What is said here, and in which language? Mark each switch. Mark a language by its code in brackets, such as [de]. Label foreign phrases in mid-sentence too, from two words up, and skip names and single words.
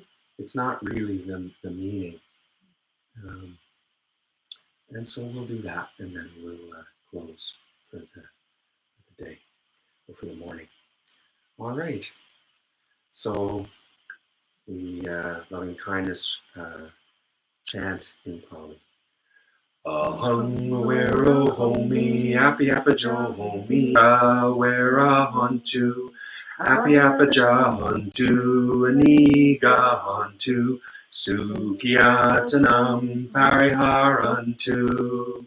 [en] It's not really the meaning. And so we'll do that, and then we'll close for the day, or for the morning. All right. So the loving kindness chant in Pali. [pi] Ahang awero homi, api apajo homi, awera hontu, api apaja hontu, aniga hontu, sukyatanam pariharantu.